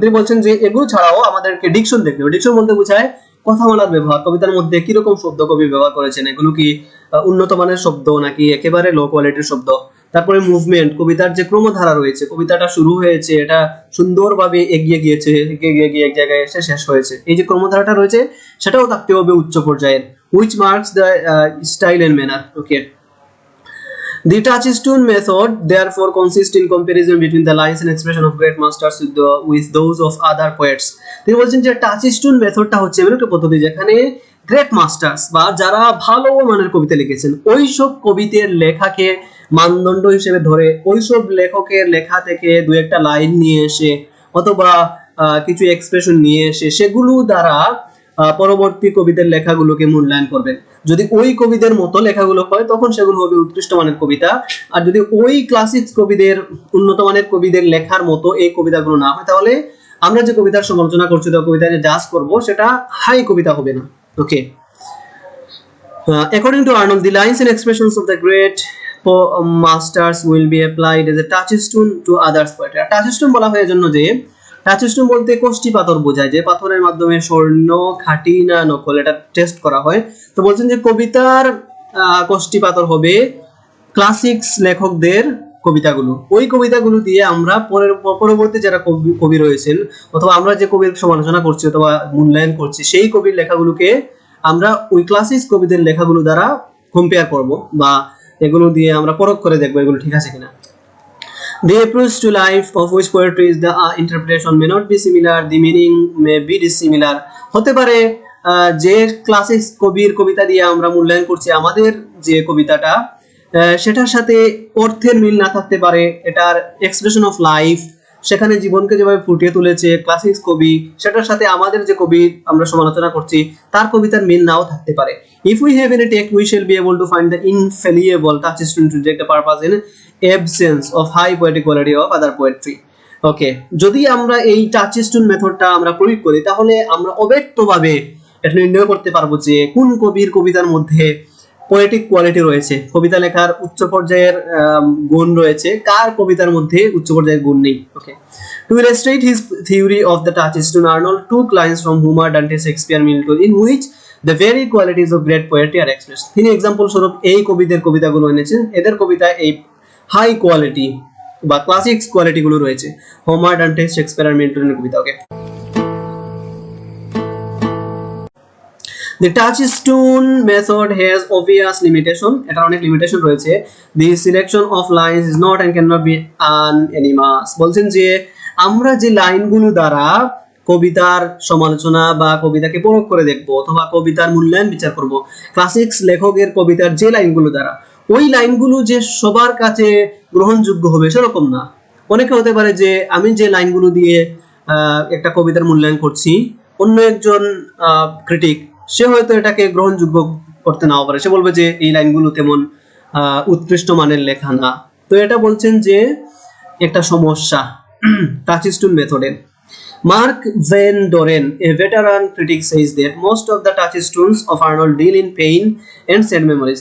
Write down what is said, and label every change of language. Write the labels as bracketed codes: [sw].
[bn] তিনি বলছেন যে এগুলো ছাড়াও আমাদেরকে ডিকশন দেখতে হবে। ডিকশন বলতে বোঝায় কথামালার ব্যবহার, কবিতার মধ্যে কিরকম শব্দ কবি ব্যবহার করেছেন, এগুলো কি উন্নত মানের শব্দ নাকি একেবারে লো কোয়ালিটির শব্দ। তারপরে মুভমেন্ট, কবিতার যে ক্রমধারা রয়েছে, কবিতাটা শুরু হয়েছে, এটা সুন্দরভাবে এগিয়ে গিয়েছে, এগিয়ে গিয়ে এক জায়গায় এসে শেষ হয়েছে, এই যে ক্রমধারাটা রয়েছে সেটাও থাকতে হবে উচ্চ পর্যায়ের। [en] which marks the style and manner. Okay, the touchstone method therefore consists in comparison between the lines and expression of great masters with those of other poets. [bn] তিনি বলছেন যে টাচস্টোন মেথডটা হচ্ছে এমন একটা পদ্ধতি যেখানে গ্রেট মাস্টার্স বা যারা ভালো মানের কবিতা লিখেছেন ওইসব কবিদের লেখাকে মানদণ্ড হিসেবে ধরে, ওইসব লেখকের লেখা থেকে দু একটা লাইন নিয়ে এসে অথবা কিছু এক্সপ্রেশন নিয়ে এসে সেগুলো দ্বারা পরবর্তী কবিদের লেখাগুলোকে মূল্যায়ন করবেন। যদি ওই কবিদের মতো লেখাগুলো হয় তখন সেগুলো হবে উৎকৃষ্ট মানের কবিতা, আর যদি ওই ক্লাসিক কবিদের, উন্নত মানের কবিদের লেখার মতো এই কবিতাগুলো না হয় তাহলে আমরা যে কবিতার সমালোচনা করছি বা কবিতা যে জাজ করব সেটা হাই কবিতা হবে না। [en] Okay, according to Arnold, the lines and expressions of the great masters will be applied as a touchstone to others poetry. [bn] touchstone বলা হয় এজন্য যে টাচস্টোন বলতে কোষ্ঠী পাথর বোঝায়, যে পাথরের মাধ্যমে স্বর্ণ খাঁটি না নকল এটা টেস্ট করা হয়। তো বলছেন যে কবিতার কোষ্ঠী পাথর হবে ক্লাসিক্স লেখকদের কবিতাগুলো। ওই কবিতাগুলো দিয়ে আমরা পরবর্তী যারা কবি রয়েছেন অথবা আমরা যে কবির সমালোচনা করছি অথবা মূল্যায়ন করছি সেই কবির লেখাগুলোকে আমরা ওই ক্লাসিক্স কবিদের লেখাগুলো দ্বারা কম্পেয়ার করব বা এগুলো দিয়ে আমরা পরখ করে দেখবো এগুলো ঠিক আছে কিনা। [en] The approach to life of which poetry is the interpretation may not be similar, the meaning may be dissimilar. [bn] হতে পারে যে ক্লাসিক কবির কবিতা দিয়ে আমরা মূল্যায়ন করছি আমাদের যে কবিতাটা, সেটার সাথে অর্থের মিল না থাকতে পারে, এটার এক্সপ্রেশন অফ লাইফ, সেখানে জীবনকে যেভাবে ফুটিয়ে তুলেছে ক্লাসিক কবি, সেটার সাথে আমাদের যে কবি আমরা সমালোচনা করছি তার কবিতার মিল নাও থাকতে পারে। [en] If we have any text, we shall be able to find the infallible touchstone to reject the purpose in absence of high poetic quality of other poetry. [bn] ওকে, যদি আমরা এই টাচস্টোন মেথডটা আমরা প্রয়োগ করি তাহলে আমরা অব্যক্তভাবে এটা নির্ণয় করতে পারবো যে কোন কবির কবিতার মধ্যে পোয়েটিক কোয়ালিটি রয়েছে, কবিতা লেখার উচ্চ পর্যায়ের গুণ রয়েছে, কার কবিতার মধ্যে উচ্চ পর্যায়ের গুণ নেই। [en] Okay, to illustrate his theory of the touchstone, Arnold took lines from Homer, Dante, Shakespeare, Milton, in which the very qualities of great poetry are expressed. [bn] তিনি এক্সাম্পল স্বরূপ এই কবিদের কবিতাগুলো এনেছেন, এদের কবিতা এই হাই কোয়ালিটি বা ক্লাসিক কোয়ালিটি গুলো রয়েছে, Homer, Dante, Shakespeare আর মিল্টনের Kabita. [en] okay, the touchstone method has obvious limitation, [bn] এটার অনেক লিমিটেশন রয়েছে। [en] the selection of lines is not and cannot be unanimous, [bn] বলছেন যে আমরা যে লাইনগুলো দ্বারা কবিতার সমালোচনা বা কবিতাকে পরখ করে দেখব অথবা কবিতার মূল্যায়ন বিচার করব, ক্লাসিক্স লেখকের কবিতার যে লাইনগুলো দ্বারা, ওই লাইনগুলো যে সবার কাছে গ্রহণযোগ্য হবে সেরকম না। অনেকে হতে পারে যে আমি যে লাইনগুলো দিয়ে একটা কবিতার মূল্যায়ন করছি, অন্য একজন ক্রিটিক সে হয়তো এটাকে গ্রহণযোগ্য করতে নাও পারে, সে বলবে যে এই লাইনগুলো তেমন উৎকৃষ্ট মানের লেখা না। তো এটা বলছেন যে একটা সমস্যা টাচস্টোন মেথডের। [en] Mark Van Doren, a veteran critic, says that most of the touchstones of Arnold deal in pain and sad memories.